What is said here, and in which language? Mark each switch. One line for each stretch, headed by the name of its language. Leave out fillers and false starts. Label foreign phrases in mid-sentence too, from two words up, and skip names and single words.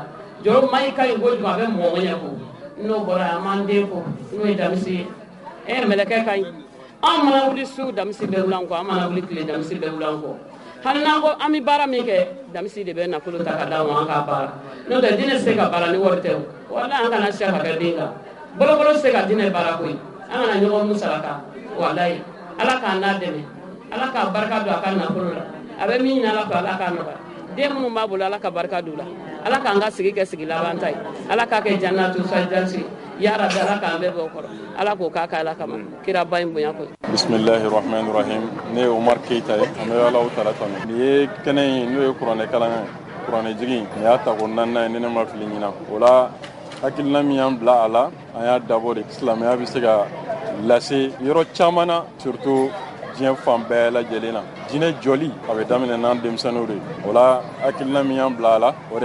Bambara: Joro Mayi ka ɲi kojugu a bɛ mɔgɔ ŋɛɲɛ fo n'o bɔra an b'an den fo n'o ye Damisi ye mɛlɛkɛ ka ɲi an mana wuli su Damisi bɛ wuli an kɔ an mana wuli tile Damisi bɛ wuli an kɔ hali n'an ko an bɛ baara min kɛ Damisi de bɛ nafolo ta ka d'an ma an k'a baara n'o tɛ diinɛ tɛ se ka baara ni wari tɛ o wala an kana siya ka kɛ den kan bolokolo tɛ se ka diinɛ baara koyi an kana ɲɔgɔn musaraka walayi Ala k'an n'a dɛmɛ Ala k'a barika don a ka nafolo la abe min ala ko ala ka no den minnu b'a bolo ala ka barika d'u la ala k'an ka sigi kɛ sigi laban ta ye ala k'a kɛ
Arabic: جنة الفردوس يا رب
Bambara: ala k'an bɛɛ bɔ o kɔrɔ ala k'o k'a kɛ ala kama kira ba in bonya ko
Arabic: بسم الله الرحمن الرحيم
Bambara: ne Omar Keita ye an bɛ ala taala tanu ni ye kɛnɛ in n'o ye kuranɛ kalan kuranɛ jigi ni y'a ta ko nanna ye ne ma fili ɲina o la hakilina min y'an bila a la an y'a dabɔ de silamɛya bɛ se ka lase yɔrɔ caman na surtout diɲɛ fan bɛɛ lajɛlen na jinɛ jɔli a bɛ daminɛ n'an denmisɛnninw de o la hakilina min y'an bila a la o de